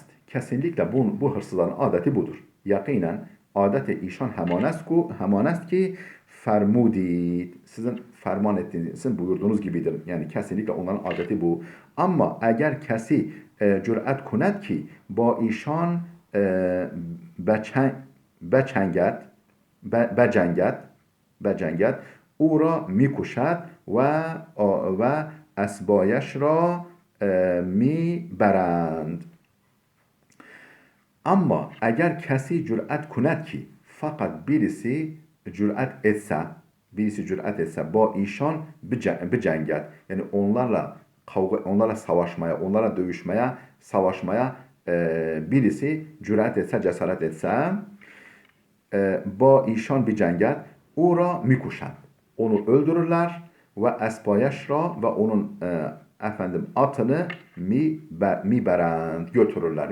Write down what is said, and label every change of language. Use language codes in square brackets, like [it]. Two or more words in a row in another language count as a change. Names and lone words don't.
[tr] Kesinlikle bu hırsızların adeti budur. [fa] یقیناً عادت ایشان همان است که فرمودید. [tr] Sizin ferman ettiğiniz, sizin buyurduğunuz gibidir. Yani kesinlikle onların adeti bu. [fa] اما اگر کسی جرأت کند که با ایشان بجنگد او را میکشد و اسبایش را میبرند. اما اگر کسی جرأت کند که, [tr] fakat birisi cüret etse [fa] با ایشان بجنگد, [tr] yani onlarla savaşmaya birisi cüret etse, cesaret etse [fa] با ایشان بجنگد او را میکشند, [tr] onu öldürürler ve esbayeşra ve onun efendim atını miberend, götürürler.